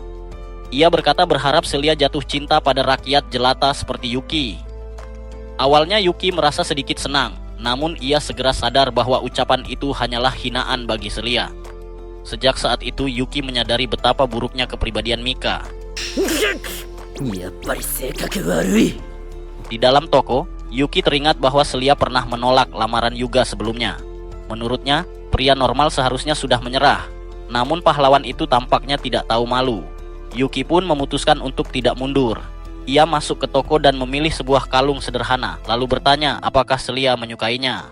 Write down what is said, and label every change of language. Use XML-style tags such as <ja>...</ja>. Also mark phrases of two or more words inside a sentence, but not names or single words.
<id>Ia berkata berharap Celia jatuh cinta pada rakyat jelata seperti Yuki. Awalnya Yuki merasa sedikit senang, namun ia segera sadar bahwa ucapan itu hanyalah hinaan bagi Celia. Sejak saat itu, Yuki menyadari betapa buruknya kepribadian Mika.</id> <ja>やっぱり性格悪い。</ja> <id>Di dalam toko, Yuki teringat bahwa Celia pernah menolak lamaran Yuga sebelumnya. Menurutnya, pria normal seharusnya sudah menyerah. Namun pahlawan itu tampaknya tidak tahu malu. Yuki pun memutuskan untuk tidak mundur. Ia masuk ke toko dan memilih sebuah kalung sederhana, lalu bertanya apakah Celia menyukainya.</id>